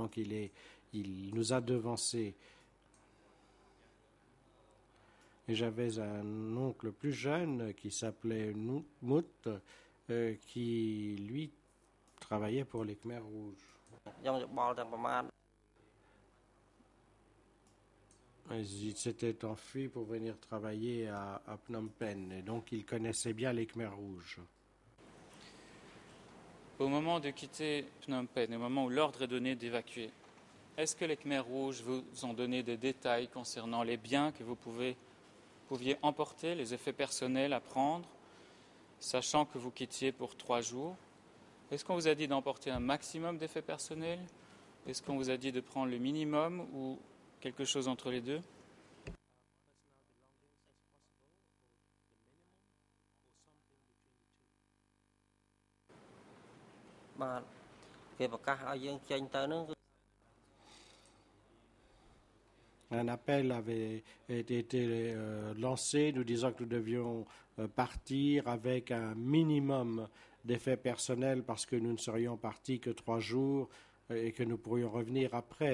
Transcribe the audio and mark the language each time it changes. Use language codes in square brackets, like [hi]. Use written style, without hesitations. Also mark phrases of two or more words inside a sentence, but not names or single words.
[fr] Donc il est Il nous a devancés. Et j'avais un oncle plus jeune qui s'appelait Mout, qui, lui, travaillait pour les Khmers rouges. [km] យកយោបល់ទាំងប្រមាណ [fr] Il s'était enfui pour venir travailler à Phnom Penh, et donc il connaissait bien les Khmers rouges. Au moment de quitter Phnom Penh, au moment où l'ordre est donné d'évacuer, est-ce que les Khmers rouges vous ont donné des détails concernant les biens que vous pouviez emporter, les effets personnels à prendre, sachant que vous quittiez pour 3 jours? Est-ce qu'on vous a dit d'emporter un maximum d'effets personnels? Est-ce qu'on vous a dit de prendre le minimum ou quelque chose entre les deux? [km] បាទគេប្រកាសឲ្យយើងចេញទៅហ្នឹងគឺ [fr] Un appel avait été lancé nous disant que nous devions partir avec un minimum d'effets personnels parce que nous ne serions partis que 3 jours et que nous pourrions revenir après.